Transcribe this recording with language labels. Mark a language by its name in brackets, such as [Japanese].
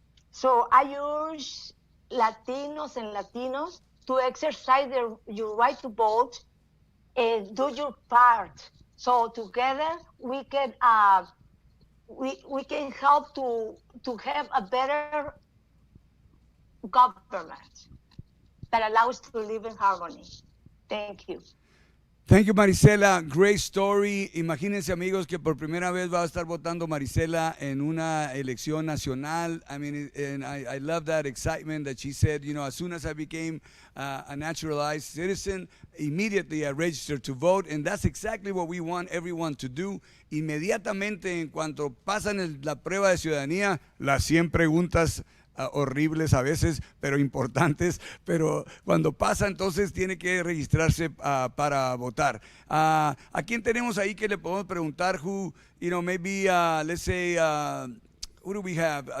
[English] So I urge Latinos and Latinos to exercise your right to vote and do your part. So together we can help to have a better government that allows to live in harmony. Thank you. Thank you, Marisela. Great story. [Spanish] Imagínense, amigos, que por primera vez va a estar votando Marisela en una elección nacional. [English] I mean, and I love that excitement that she said, you know, as soon as I became a naturalized citizen, immediately I registered to vote. And that's exactly what we want everyone to do. [Spanish] Inmediatamente, en cuanto pasan la prueba de ciudadanía, las 100 preguntas horribles a veces, pero importantes, pero cuando pasa entonces tiene que registrarse para votar. ¿A quién tenemos ahí que le podemos preguntar? [English] Who, you know, maybe let's say, who do we have?